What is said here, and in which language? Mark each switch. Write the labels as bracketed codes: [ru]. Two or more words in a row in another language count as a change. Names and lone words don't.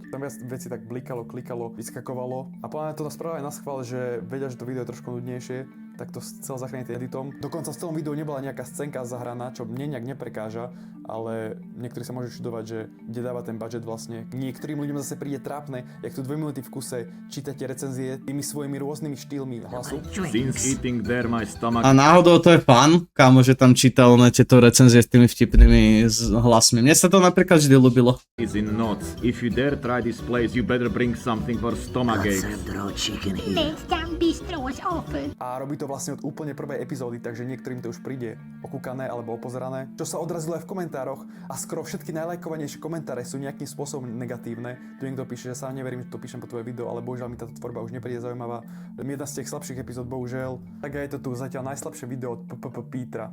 [sk] Tam viac veci tak blikalo, klikalo, vyskakovalo. A podľa mňa to spravili na schvál, že vedia, že to video je trošku nudnejšie, tak to chcel zachrániť editom. Dokonca v celom videu nebola nejaká scénka zahraná, čo mne nejak neprekáža, ale niektorí sa môžu čudovať, že kde dáva ten budget vlastne. Niektorým ľuďom zase príde trápne, jak tu 2 minúty v kuse čítate recenzie tými svojimi rôznymi štýlmi hlasu. [en] Since eating there, my stomach [sk] A náhodou to je fan, kámo, že tam čítal na tieto recenzie s tými vtipnými hlasmi. Mne sa to napríklad vždy ľúbilo. [en] is in knots. If you dare try this place, you better bring something for stomach aches. Next time bistro was open. [sk] A robí to vlastne od úplne prvej epizódy, takže niektorým to už príde okúkané alebo opozerané. Čo sa odrazilo aj v komentároch a skoro všetky najlajkovanejšie komentáre sú nejakým spôsobom negatívne. Tu niekto píše, že sa neverím, že to píšem po tvoje video, ale bohužiaľ mi táto tvorba už nepríde zaujímavá. Jedna z tých slabších epizód, bohužiaľ. Tak je to tu zatiaľ najslabšie video od Petra.